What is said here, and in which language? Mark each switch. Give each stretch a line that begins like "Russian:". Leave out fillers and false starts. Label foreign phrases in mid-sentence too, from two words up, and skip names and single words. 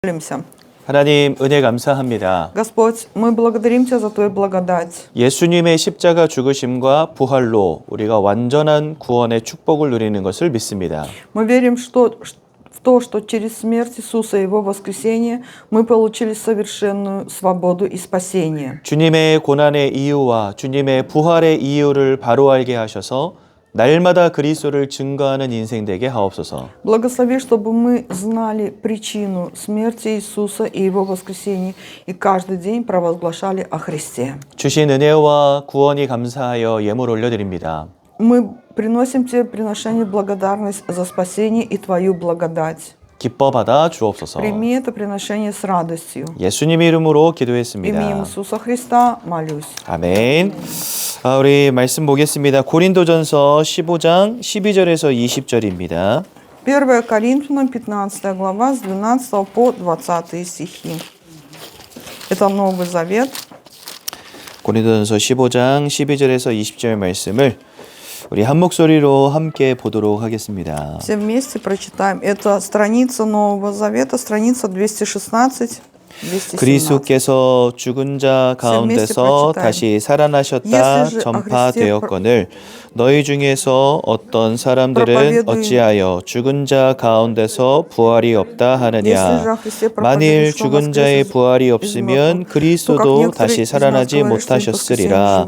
Russian: Молимся.
Korean: 하나님 은혜 감사합니다.
Russian: Господь, мы благодарим Тебя за Твою благодать.
Korean: 예수님의 십자가 죽으심과 부활로 우리가 완전한 구원의 축복을 누리는 것을 믿습니다.
Russian: Мы верим в то, что через смерть Иисуса и Его воскресение мы получили совершенную свободу и спасение.
Korean: 주님의 고난의 이유와 주님의 부활의 이유를 바로 알게 하셔서 날마다 그리스도를 증거하는 인생 되게 하옵소서.
Russian: Благослови, чтобы мы знали причину смерти Иисуса и Его воскресения и каждый день провозглашали о Христе.
Korean: 주신 은혜와 구원이 감사하여 예물 올려드립니다.
Russian: Мы приносим Тебе приношение благодарность за спасение и Твою благодать.
Korean: 기뻐 받아 주옵소서.
Russian: Прими это приношение с радостью.
Korean: 예수님 이름으로
Russian: Именем
Korean: 기도했습니다.
Russian: Иисуса Христа молюсь.
Korean: 아멘. 우리 말씀 보겠습니다. 고린도전서 15장 12절에서 20절입니다.
Russian: 1 Коринфянам 15 глава с 12 по 20 стихи. Это Новый Завет.
Korean: 고린도전서 15장 12절에서 20절 말씀을 우리 한 목소리로 함께 보도록 하겠습니다.
Russian: Все вместе прочитаем. Это страница Нового Завета, страница 216. 217.
Korean: 그리스도께서 죽은 자 가운데서 다시 살아나셨다 전파되었거늘 너희 중에서 어떤 사람들은 어찌하여 죽은 자 가운데서 부활이 없다 하느냐. 만일 죽은 자의 부활이 없으면 그리스도도 다시 살아나지 못하셨으리라.